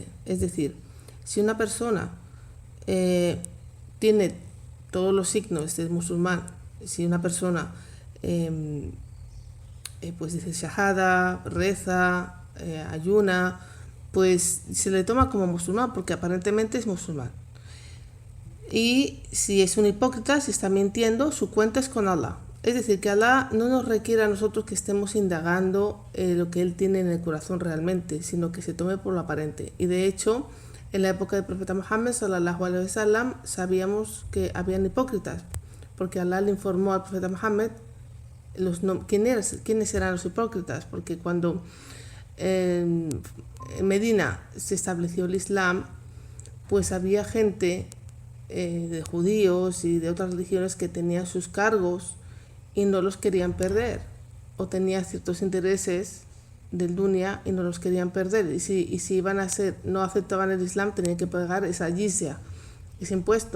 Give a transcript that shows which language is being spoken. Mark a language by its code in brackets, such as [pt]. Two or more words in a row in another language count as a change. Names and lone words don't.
[es] Es decir, si una persona tiene todos los signos de musulmán, si una persona pues dice shahada, reza, ayuna, pues se le toma como musulmán porque aparentemente es musulmán. Y si es un hipócrita, si está mintiendo, su cuenta es con Allah. Es decir, que Allah no nos requiere a nosotros que estemos indagando lo que Él tiene en el corazón realmente, sino que se tome por lo aparente. Y de hecho, en la época del profeta Muhammad [ar] صلى الله عليه وسلم [es] sabíamos que habían hipócritas, porque Allah le informó al profeta Muhammad quiénes eran los hipócritas, porque cuando en Medina se estableció el Islam, pues había gente de judíos y de otras religiones que tenían sus cargos y no los querían perder, o tenían ciertos intereses del dunya y no los querían perder, y si iban a no aceptaban el Islam, tenían que pagar esa jizya, ese impuesto.